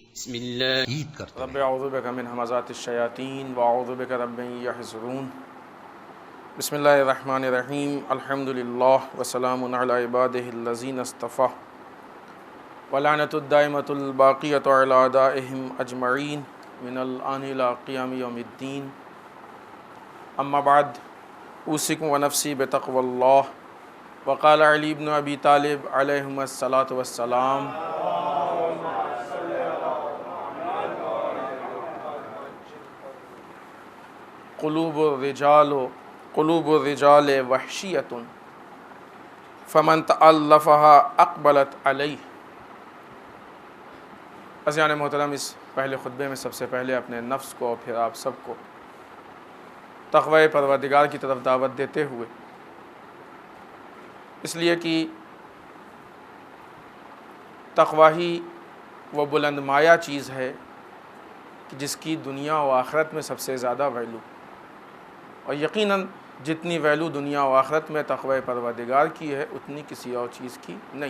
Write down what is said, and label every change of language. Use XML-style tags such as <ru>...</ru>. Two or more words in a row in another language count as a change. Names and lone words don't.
<ar>بسم اللہ</ar> <ur>عید کرتے</ur> <ar>رب اعوذ بک من ہمزات الشیاطین واعوذ بک رب ان یحضرون۔ بسم اللہ الرحمن الرحیم، الحمد للہ وسلام علی عبادہ الذین اصطفیٰ ولعنۃ الدائمۃ الباقیۃ علی اعدائہم اجمعین من الآن الی قیام یوم الدین۔ اما بعد، اوصیکم ونفسی بتقوی اللہ۔ وقال علی بن ابی طالب علیہم الصلاۃ والسلام: قلوب الرجال وحشیۃ فمن تألفها اقبلت علیہ۔</ar> <ur>عزیزان محترم، اس پہلے خطبے میں سب سے پہلے اپنے نفس کو اور پھر آپ سب کو تقوی پروردگار کی طرف دعوت دیتے ہوئے، اس لیے کہ تقوی ہی وہ بلند مایہ چیز ہے کہ جس کی دنیا و آخرت میں سب سے زیادہ ویلو، اور یقیناً جتنی ویلو دنیا و آخرت میں تقوی پروردگار کی ہے اتنی کسی اور چیز کی نہیں۔</ur>